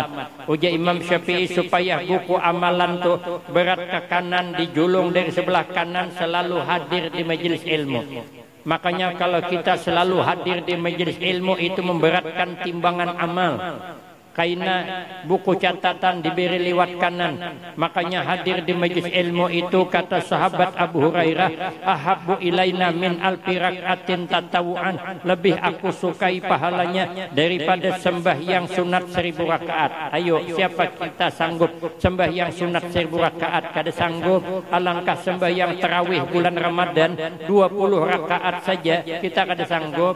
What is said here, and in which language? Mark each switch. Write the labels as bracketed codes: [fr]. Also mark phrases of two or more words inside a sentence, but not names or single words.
[id] Uja Imam Syafi'i supaya buku amalan tuh berat ke kanan, dijulung dari sebelah kanan, selalu hadir di majelis ilmu. Makanya kalau kita selalu hadir di majelis ilmu itu memberatkan timbangan amal. Kaina buku catatan diberi liwat kanan, makanya hadir di majlis ilmu itu, kata sahabat Abu Hurairah, [ar] ahabbu ilaina min alfi rak'atin tatawu'an, [id] lebih aku sukai pahalanya daripada sembahyang sunat 1000 rakaat. Ayo, siapa kita sanggup sembahyang sunat 1000 rakaat? Kada sanggup. Alangkah sembahyang tarawih bulan Ramadan 20 rakaat saja kita kada sanggup.